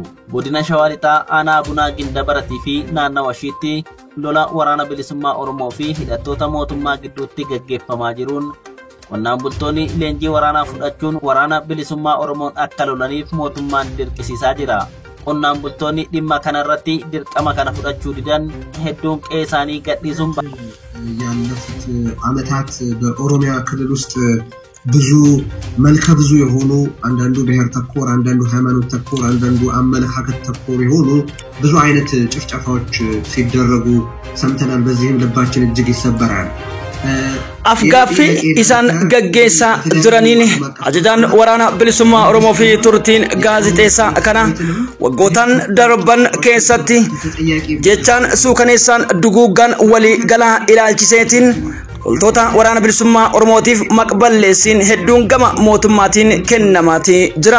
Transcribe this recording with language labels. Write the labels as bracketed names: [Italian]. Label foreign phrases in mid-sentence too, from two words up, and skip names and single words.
[Oromo] Godina Shawaa Lixaa aanaa Bunaa Gindabaratii fi naannawa ishiitti lola waraana bilisummaa Oromoo fi hidhattoota mootummaa gidduutti gaggeeffamaa jiruun qonnaan bultoonni leenjii waraanaa fudhachuun waraana bilisummaa Oromoon akka lolaniif mootummaan dirqisiisaa jira. Qonnaan bultoonni dhimma kanarratti dirqama kana fudhachuu didan hedduun qe'ee isaanii gadhiisuun [Amharic] ያለፉት ዓመታት በኦሮሚያ ክልል ውስጥ ብዙ መልከ ብዙ የሆኑ አንዳንዱ ብሔር ተኮር አንዳንዱ ሃይማኖት ተኮር አንዳንዱ አመለካከት ተኮር የሆኑ ብዙ አይነት ጭፍጨፋዎች ሲደረጉ ሰምተናል። በዚህም ልባችን እጅግ ይሰበራል። [Oromo] Afgaafi isaan gaggeessaa jiraniin ajajaan waraana bilisummaa Oromoo fi turtiin gaazixeessaa kana waggootaan darban keessatti jechaan suukaneessaan duguuggaan walii galaa ilaalchiseetiin loltoota waraana bilisummaa Oromootiif maqballeessiin hedduun gama mootummaatiin kennamaati jira.